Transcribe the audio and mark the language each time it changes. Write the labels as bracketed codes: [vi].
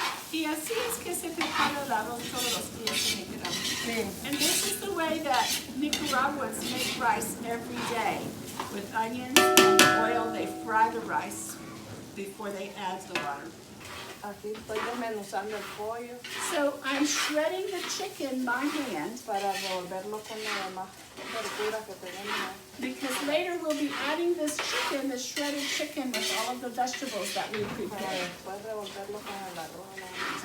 [es] Y así es que se prepara el arroz todos los días en Nicaragua. Sí. [en] And this is the way that Nicaraguans make rice every day. With onions and oil, they fry the rice before they add the water. [es] Aquí estoy desmenuzando el pollo [en] So I'm shredding the chicken by hand [es] para revolverlo con la demás verdura que tenemos. [en] because later we'll be adding this chicken, the shredded chicken, with all of the vegetables that we [es] Para [en] prepared. [es] después revolverlo con el arroz.